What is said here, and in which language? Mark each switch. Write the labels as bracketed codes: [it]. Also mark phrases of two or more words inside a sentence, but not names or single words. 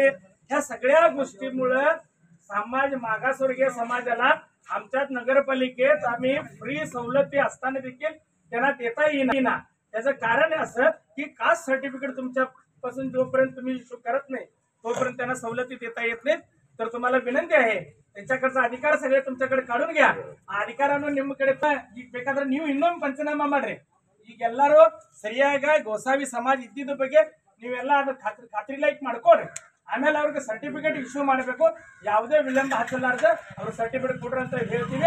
[mr] ह्या सगळ्या गोष्टीमुळं समाज, मागासवर्गीय समाजाला आमच्यात नगरपालिकेत आम्ही फ्री सवलती असताना देखील त्यांना देता येईना. त्याचं कारण असं की [en] caste certificate [mr] तुमच्यापासून जोपर्यंत तुम्ही इश्यू करत नाही तोपर्यंत त्यांना सवलती देता येत नाहीत. तर तुम्हाला विनंती आहे, त्यांच्याकडचा अधिकार सगळे तुमच्याकडे काढून घ्या. [kn] ಅಧಿಕಾರವನ್ನು ನಿಮ್ಮ ಕಡೆ ಬೇಕಾದ್ರೆ ನೀವು ಇನ್ನೊಂದು ಪಂಚನಾಮ ಮಾಡ್ರಿ. ಈಗೆಲ್ಲರೂ ಸರಿಯಾಗಿ ಗೋಸಾವಿ ಸಮಾಜ ಇದ್ದಿದ್ದ ಬಗ್ಗೆ ನೀವೆಲ್ಲ ಅದ್ರ ಖಾತ್ರಿ ಲೈಕ್ ಮಾಡ್ಕೊಡ್ರಿ. ಆಮೇಲೆ ಅವ್ರಿಗೆ [en] certificate issue [kn] ಮಾಡಬೇಕು. ಯಾವುದೇ ವಿಳಂಬ ಹಚ್ಚಲಾರ್ದೆ ಅವ್ರ ಸರ್ಟಿಫಿಕೇಟ್ ಕೊಡ್ರಿ ಅಂತ ಹೇಳ್ತೀವಿ.